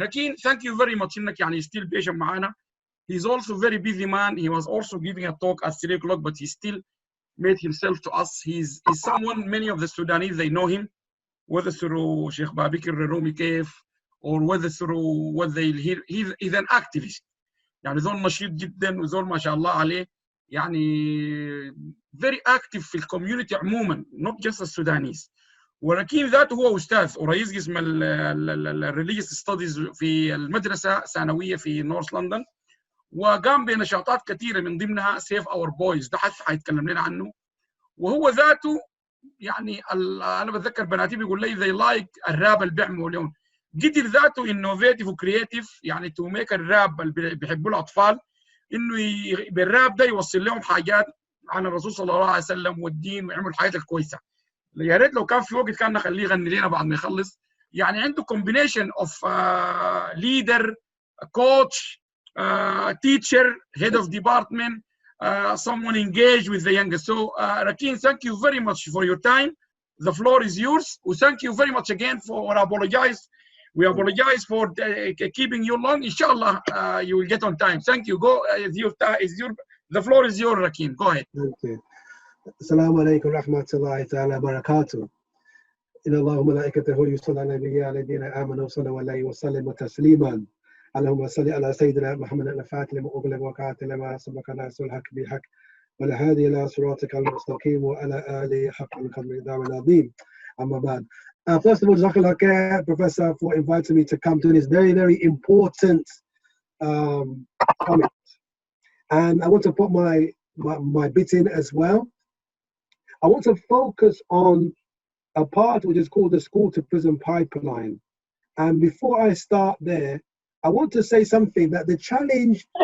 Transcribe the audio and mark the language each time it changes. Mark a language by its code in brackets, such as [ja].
[en] راكين thank you very much [ar] انك يعني [en] still patient [ar] معانا. [en] He's also very busy man. He was also giving a talk at 3 o'clock but he still made himself to us. He's someone many of the Sudanese they know him, whether through Sheikh Babikir Rumi Kef or whether through what they hear. He's an activist. [ar] يعني زول نشيط جدا وزول ما شاء الله عليه، يعني [en] very active [ar] في الكوميونتي عموما [en] not just [ar] السودانيز. ولكن ذاته هو استاذ ورئيس قسم الريليجيوس ستاديز في المدرسه ثانويه في نورث لندن، وقام بنشاطات كثيره من ضمنها سيف اور بويز، ده حيتكلم لنا عنه. وهو ذاته يعني انا بتذكر بناتي بيقول لي زي لايك الراب اللي بيعملوا اليوم، قدر ذاته انوفيتيف وكرييتيف يعني [en] to make [ar] الراب اللي بيحبوا الاطفال انه بالراب ده يوصل لهم حاجات عن الرسول صلى الله عليه وسلم والدين ويعمل الحاجات الكويسه. يا ريت لو كان في وقت كان نخليه يغني لنا بعد ما يخلص. يعني [en] عنده combination of leader, coach, teacher, head of department, someone engaged with the youngest. So Rakin, thank you very much for your time. The floor is yours. Thank you very much again for we apologize for keeping you long. Inshallah you will get on time. Thank you. Go the floor is yours, Rakin. Go ahead. Okay. [ar] السلام عليكم ورحمة الله تعالى وبركاته. إن الله وملائكته يصلون على النبي الذين آمنوا صلوا عليه وسلموا تسليما. اللهم صل على سيدنا محمد الفاتح لما أغلق وقاتل لما سبق ناصر الحق بالحق والهادي إلى صراطك المستقيم وعلى آله حق القدر العظيم. أما بعد. [en] First of all, Jazakallah khair, Professor, for inviting me to come to this very, very important comment. And I want to put my bit in as well. I want to focus on a part which is called the school to prison pipeline. And before I start there, I want to say something that the challenge